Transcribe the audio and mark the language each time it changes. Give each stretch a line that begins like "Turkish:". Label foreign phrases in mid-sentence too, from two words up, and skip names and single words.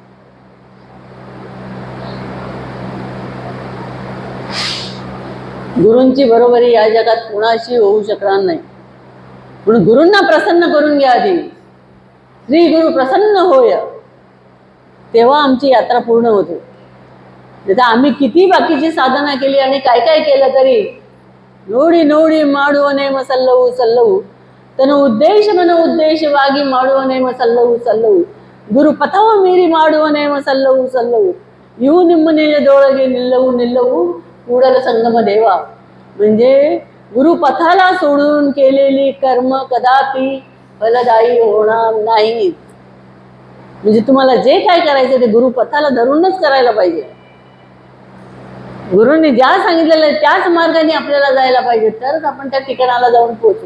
Marathi: गुरूंची बरोबरी या जगात कुणाशी होऊ शकणार नाही. म्हणून गुरूंना प्रसन्न करून घ्या आधी. श्री गुरु प्रसन्न होय, तेव्हा आमची यात्रा पूर्ण होते. आता आम्ही किती बाकीची साधना केली आणि काय काय केलं तरी
Kannada: ನೋಡಿ ನೋಡಿ ಮಾಡುವನೇಮ ಸಲ್ಲವು ಸಲ್ಲವು ತನ್ನ ಉದ್ದೇಶ ಮನ ಉದ್ದೇಶವಾಗಿ ಮಾಡುವನೇಮ ಸಲ್ಲವು ಸಲ್ಲವು ಗುರು ಪಥವ ಮೀರಿ ಮಾಡುವನೇಮ ಸಲ್ಲವು ಸಲ್ಲವು ಇವು ನಿಮ್ಮ ನಿಜದೊಳಗೆ ನಿಲ್ಲವು ನಿಲ್ಲವು ಕೂಡಲ संगम देवा.
Marathi: म्हणजे गुरुपथाला सोडून केलेली कर्म कदापि फलदायी होणार नाहीत. म्हणजे तुम्हाला जे काय करायचं ते गुरुपथाला धरूनच करायला पाहिजे. गुरुंनी ज्या सांगितलेलं आहे त्याच मार्गाने आपल्याला जायला पाहिजे, तरच आपण त्या ठिकाणाला जाऊन पोहोचू.